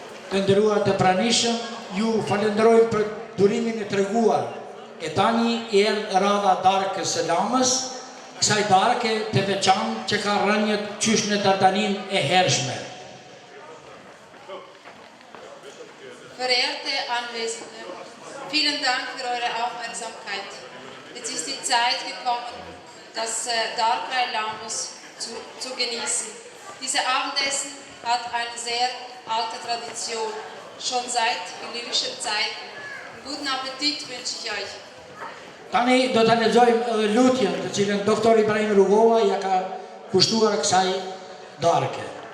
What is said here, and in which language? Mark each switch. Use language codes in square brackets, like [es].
[sq] Të nderuar të pranishëm, ju falenderojmë për durimin e treguar. E tani erdhë radha darkës së lamës, kësaj darke të veçantë që ka rënjët qysh në Dardaninë e hershme. [de] Verehrte Anwesende, vielen Dank für eure Aufmerksamkeit. Jetzt ist die Zeit gekommen, das Darkei Lamus zu genießen. Dieses Abendessen hat eine sehr alte Tradition, schon seit illyrischen Zeiten. Guten Appetit wünsche ich euch. [sq] Tani do të lexojmë edhe lutjen të cilën doktor Ibrahim Rugova ja ka kushtuar kësaj darke.